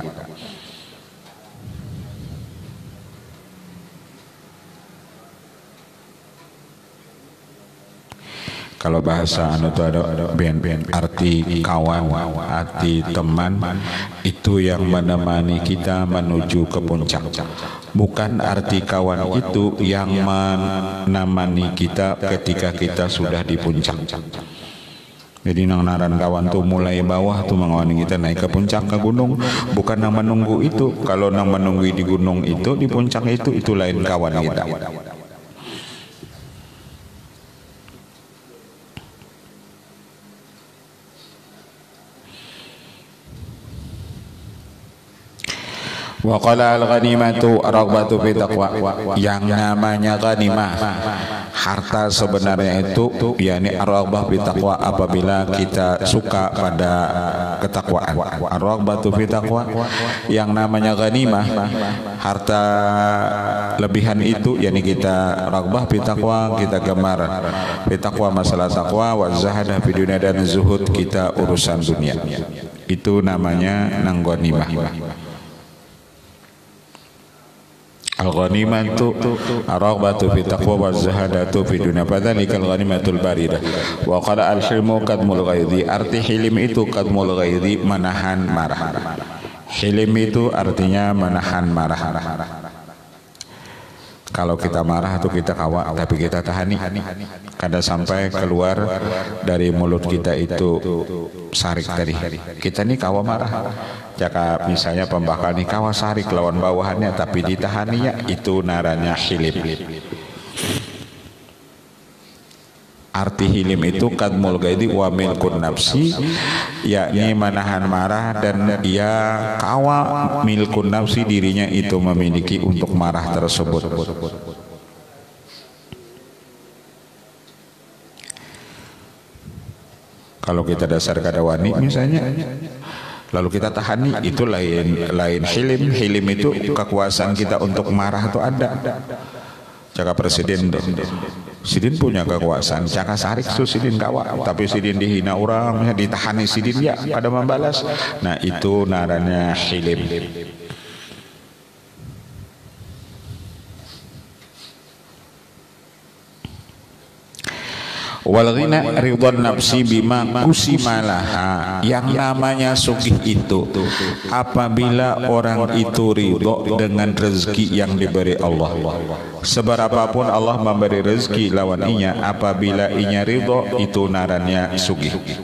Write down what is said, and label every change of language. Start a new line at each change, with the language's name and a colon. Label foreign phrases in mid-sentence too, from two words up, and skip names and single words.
Banjar: Kalau bahasa anu itu ada arti kawan, arti teman, itu yang menemani kita menuju ke puncak. Bukan arti kawan itu yang menemani kita ketika kita sudah di puncak. Jadi nang naran kawan tuh mulai bawah tuh mangawani kita naik ke puncak ke gunung, bukan nang menunggu itu. Kalau nang menunggu di gunung itu, di puncak itu lain kawan kita.
Arabic: وقال الغنيمة رغبة في تقوى.
Banjar: Yang namanya ghanimah, harta sebenarnya itu yakni
Arabic: الرغبة في تقوى,
Banjar: apabila kita suka pada ketakwaan.
Arabic: الرغبة في تقوى,
Banjar: yang namanya ghanimah, harta lebihan itu yakni kita
Arabic: رغبة في تقوى,
Banjar: kita gemar
Arabic: في تقوى,
Banjar: masalah taqwa,
Arabic: وزهادة في دنيا,
Banjar: dan zuhud kita urusan dunia. Itu namanya nang ghanimah.
Arabic: الغنيمة الرغبة في تقوى وزهادة في دنيا فذلك الغنيمة الباردة. وقال الحلم كظم الغيظ,
Banjar: arti hilim itu
Arabic: كظم الغيظ,
Banjar: menahan marah. Hilim itu artinya menahan marah. Kalau kita marah itu kita kawa, tapi kita tahani. Kada sampai keluar dari mulut kita itu sarik tadi. Kita nih kawa marah. Jika misalnya pembakal nih kawa sarik lawan bawahannya, tapi ditahaninya, itu naranya hilim. Arti hilim itu
Arabic: كظم الغيظ وملك النفس,
Banjar: yakni menahan marah dan dia kawa
Arabic: ملك النفس,
Banjar: dirinya itu memiliki untuk marah tersebut. Kalau kita dasar kadawani misalnya, lalu kita tahani, itu lain hilim. Hilim itu kekuasaan kita untuk marah itu ada. Jaka presiden sidin punya kekuasaan, jaka sarik su sidin kawa, tapi sidin dihina orang, ditahani sidin ya pada membalas. Nah itu naranya hilim.
Arabic: والغنى رضا النفس بما قسم لها,
Banjar: yang namanya sugih itu apabila orang itu ridho dengan rezeki yang diberi Allah. Seberapapun Allah memberi rezeki lawan inya, apabila inya ridho, itu naranya sugih.